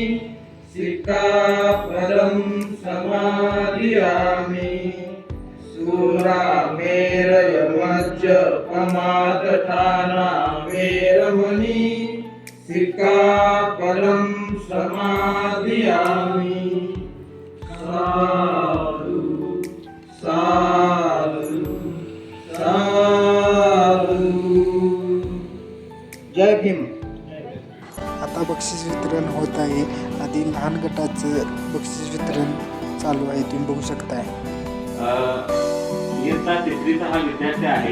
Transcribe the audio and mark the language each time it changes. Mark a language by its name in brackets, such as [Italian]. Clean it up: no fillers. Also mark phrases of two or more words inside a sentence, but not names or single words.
[Pali] सिक्खापदं समादियामि सूरामेरयमज्जपमादठाना वेरमणि सिक्खापदं समादियामि साधु साधु साधु. [Marathi] जय भीम. आता बक्षीस वितरण होत आहे. आधी लहान गटाचं बक्षीस वितरण चालू आहे, तुम्ही बघू शकताय. इयत्ता तिसरीचा हा विद्यार्थी आहे.